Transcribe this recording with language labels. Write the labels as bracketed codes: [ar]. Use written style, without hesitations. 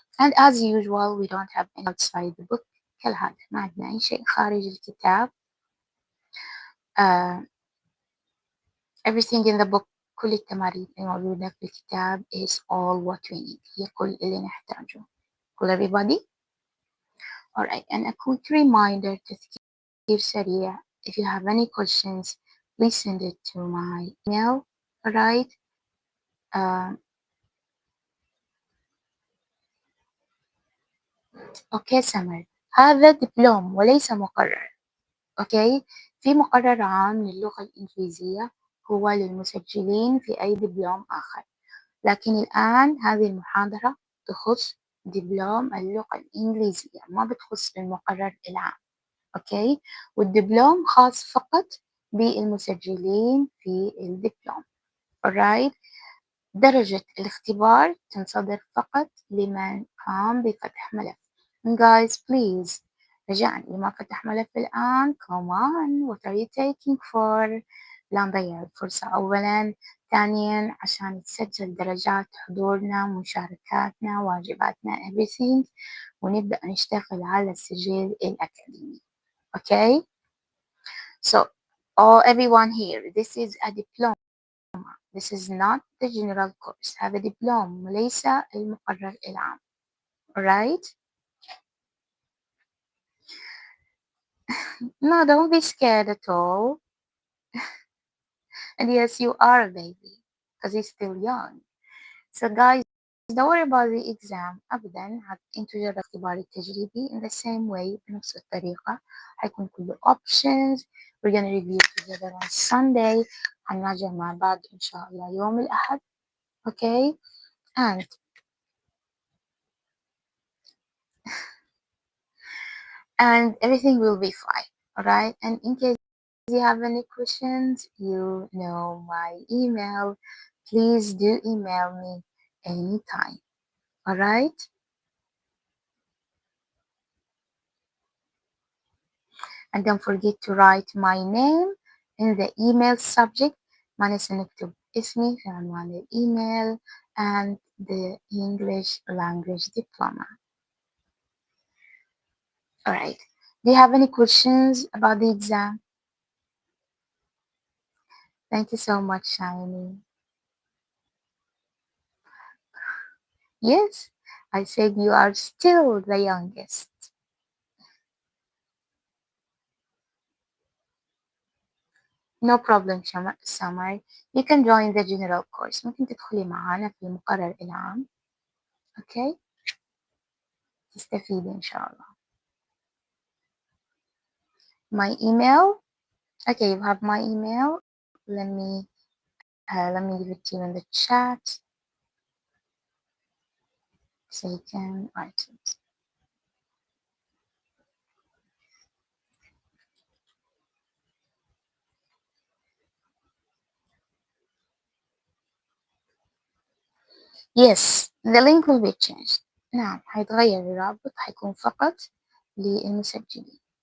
[en] And as usual, we don't have any outside the book. [ar] كالعادة ما عندنا أي شيء خارج الكتاب. [en] Everything in the book, [ar] كل التمارين الموجودة في الكتاب [en] is all what we need. [ar] هي كل اللي نحتاجه. [en] Cool everybody? Alright, and a quick reminder, [ar] تذكير سريع. [en] If you have any questions, please send it to my email. Alright? [ar] Okay, Summer. هذا دبلوم وليس مقرر. أوكي، في مقرر عام للغة الإنجليزية هو للمسجلين في أي دبلوم آخر، لكن الآن هذه المحاضرة تخص دبلوم اللغة الإنجليزية، ما بتخص المقرر العام. أوكي، والدبلوم خاص فقط بالمسجلين في الدبلوم. [en] alright. [ar] درجة الاختبار تنصدر فقط لمن قام بفتح ملف. [en] And guys, please, [ar] رجاءً لما فتح ملف الآن, [en] come on, what are you taking for? [ar] لا نضيع الفرصة أولاً. ثانياً عشان تسجل درجات حضورنا مشاركاتنا واجباتنا everything, ونبدأ نشتغل على السجل الأكاديمي. [en] Okay? So, everyone here, this is a diploma. This is not the general course. [ar] هذا دبلوم وليس المقرر العام. Alright? [en] No, don't be scared at all. And yes, you are a baby because you're still young. So guys, don't worry about the exam أبدا. [ar] انتوا جربوا اختبار التجريبي [en] in the same way [ar] بنفس الطريقة. حيكون كله options. [en] We're gonna review together on Sunday. [ar] هنراجع مع بعض إن شاء الله يوم الأحد. [en] Okay? And everything will be fine. Alright? And in case you have any questions, you know my email. Please do email me anytime. Alright? And don't forget to write my name in the email subject. [ar] ما ننسى نكتب اسمي في عنوان الإيميل [en] and the English language diploma. Alright. Do you have any questions about the exam? Thank you so much, Shiny. Yes, I said you are still the youngest. No problem, Summer. You can join the general course. [ar] ممكن تدخلي معانا في المقرر العام. Okay? تستفيدي إن شاء الله. [en] My email. Okay, you have my email. Let me give it to you in the chat so you can write it. Yes, the link will be changed. [ar] نعم حيتغير الرابط حيكون فقط للمسجلين.